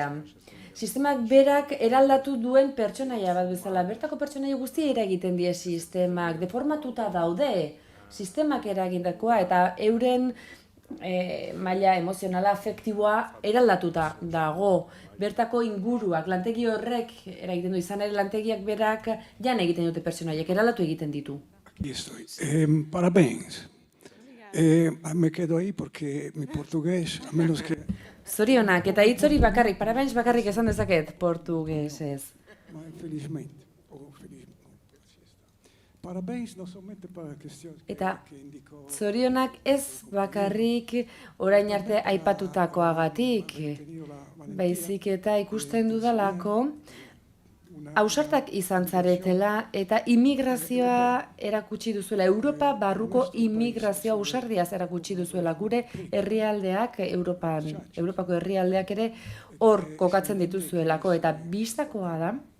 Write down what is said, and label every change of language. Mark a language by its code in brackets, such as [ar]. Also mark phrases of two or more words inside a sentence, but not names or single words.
[eu] Sistemak berak eraldatu duen pertsonaia bat bezala, bertako pertsonaia guztia eragiten die sistemak, deformatuta daude sistemak eragindakoa, eta euren maila emozionala, afektiboa eraldatuta dago. Bertako inguruak, lantegi horrek eragiten du, izan ere lantegiak berak jan egiten dute pertsonaiak, eraldatu egiten ditu. [es] Aquí estoy. Parabéns. Me quedo ahí porque mi portugués, a menos que... [eu] Zorionak, eta hitz hori bakarrik, parabéns bakarrik esan dezaket portugesez. [es] Felizmente. Parabéns no solamente para cuestiones [eu] Eta zorionak ez bakarrik orain arte aipatutakoagatik, baizik eta ikusten dudalako, ausartak izan zaretela eta immigrazioa erakutsi duzuela, Europa barruko immigrazioa ausardiaz erakutsi duzuela, gure herrialdeak, Europako herrialdeak ere hor kokatzen dituzuelako, eta bistakoa da,